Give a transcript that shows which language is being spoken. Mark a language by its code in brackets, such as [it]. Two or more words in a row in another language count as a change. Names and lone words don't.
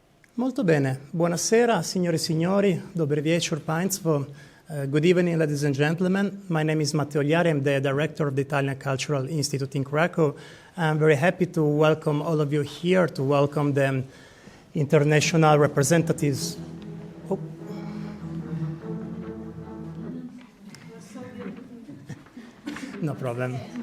[it] Molto bene. Buonasera, signore e signori. [pl] Dobry wieczór państwu. [en] Good evening, ladies and gentlemen. My name is Matteo Liari. I'm the director of the Italian Cultural Institute in Krakow. I'm very happy to welcome all of you here, to welcome the international representatives. Oh. No problem.